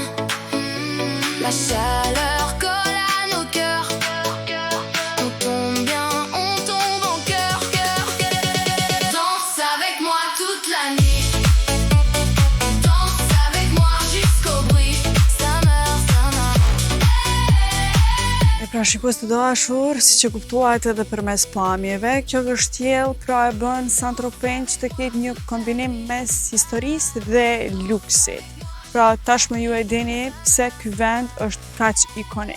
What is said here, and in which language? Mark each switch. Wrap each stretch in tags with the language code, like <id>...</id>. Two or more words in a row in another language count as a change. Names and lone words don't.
<fr>La chaleur colle à nos cœurs. On tombe bien, on tombe en cœur. Danse avec moi toute la nuit. Danse avec moi jusqu'au bruit.</fr> <sq>Pra shikues të dashur, si që kuptuat edhe përmes pamjeve, kjo kështjellë pra e bën Saint-Tropez që të ketë një kombinim mes historisë dhe luksit. Pra tashmë ju e dini pse ky vend është kaq ikonik.</sq>